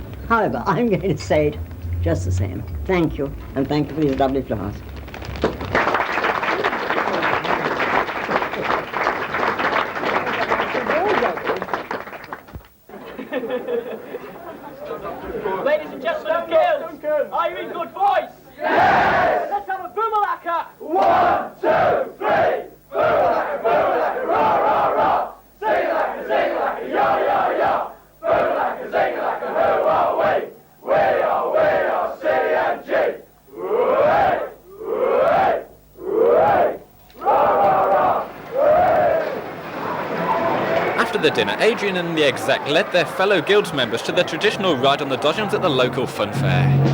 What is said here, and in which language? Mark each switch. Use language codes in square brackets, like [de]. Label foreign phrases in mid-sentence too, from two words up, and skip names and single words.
[en] However, I'm going to say it just the same. Thank you, and thank you for these lovely flowers. Ladies and gentlemen of Guild, are you in good voice? Yes! Let's have a boomalaka! 1, 2, 3! Boomalaka, boomalaka, rah, rah, rah! Sing-a-laka, sing-a-laka, yo, yo, yo! Boomalaka, sing-a-laka, who are we? We are C&G! Ooh-ay, ooh-ay, ooh-ay! Rah, rah, rah! After the dinner, Adrian and the exec led their fellow guilds members to the traditional ride on the dodgems at the local fun fair.